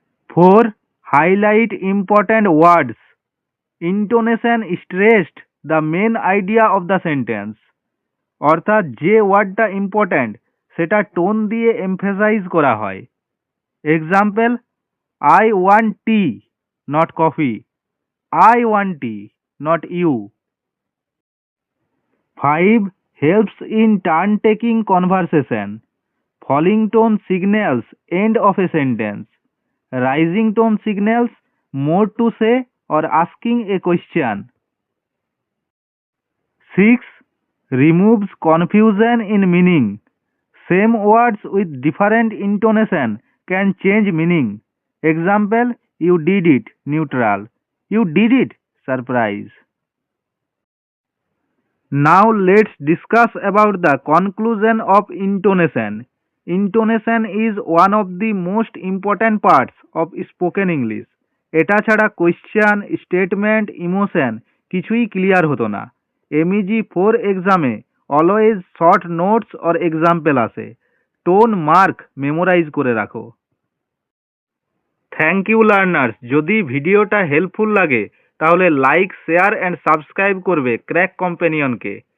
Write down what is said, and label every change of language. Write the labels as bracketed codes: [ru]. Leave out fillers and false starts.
[en] Four, highlight important words. Intonation stressed the main idea of the sentence. [bn] অর্থাৎ যে ওয়ার্ডটা important সেটা tone দিয়ে এমফেসাইজ করা হয়। [en] Example, I want tea, not coffee, I want tea, not you. 5. Helps in turn-taking conversation. Falling tone signals end of a sentence. Rising tone signals more to say or asking a question. 6. Removes confusion in meaning. Same words with different intonation can change meaning. Example, you did it, neutral. You did it, surprise. Now let's discuss about the conclusion of intonation. Intonation is one of the most important parts of spoken English. [bn] এটা ছাড়া question, statement, emotion কিছুই clear হতো না। এমইজি 4 এক্সামে always short notes or example আসে। Tone mark memorise করে রাখো। Thank you learners. যদি ভিডিওটা হেল্পফুল লাগে তাহলে লাইক, শেয়ার অ্যান্ড সাবস্ক্রাইব করবে ক্র্যাক কম্প্যানিয়নকে।